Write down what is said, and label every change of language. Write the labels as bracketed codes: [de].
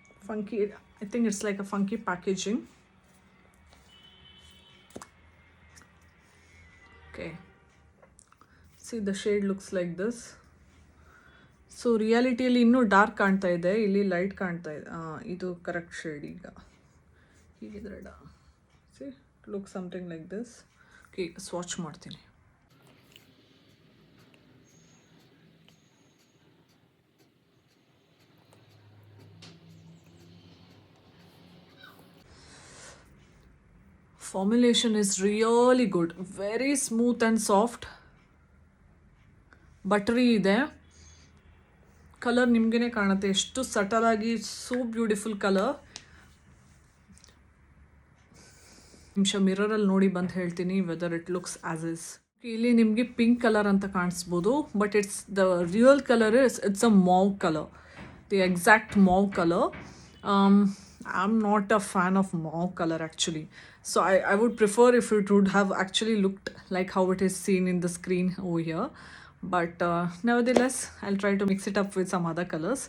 [en] Funky, I think it's like a funky packaging. Okay, see the shade looks like this. [kn] So ರಿಯಾಲಿಟಿಯಲ್ಲಿ ಇನ್ನೂ dark ಕಾಣ್ತಾ ಇದೆ, ಇಲ್ಲಿ light ಕಾಣ್ತಾ ಇದೆ. ಇದು ಕರೆಕ್ಟ್ ಶೇಡ್. ಈಗ ಹೀಗಿದ್ರೆ [en] See look something like this. [kn] Okay, swatch ಮಾಡ್ತೀನಿ. [en] Formulation is really good, very smooth and soft, buttery [kn] ಇದೆ. ಕಲರ್ ನಿಮಗೇ ಕಾಣುತ್ತೆ ಎಷ್ಟು ಸಟಲ್ ಆಗಿ, [en] So beautiful colour. [kn] ನಿಮಿಷ ಮಿರರಲ್ಲಿ ನೋಡಿ ಬಂದು ಹೇಳ್ತೀನಿ [en] Whether it looks as is. [kn] ಇಲ್ಲಿ ನಿಮಗೆ ಪಿಂಕ್ ಕಲರ್ ಅಂತ ಕಾಣಿಸ್ಬೋದು, [en] But it's the real colour it's a mauve colour, the exact mauve colour. I'm not a fan of mauve color actually. So I would prefer if it would have actually looked like how it is seen in the screen over here. But nevertheless, I'll try to mix it up with some other colors.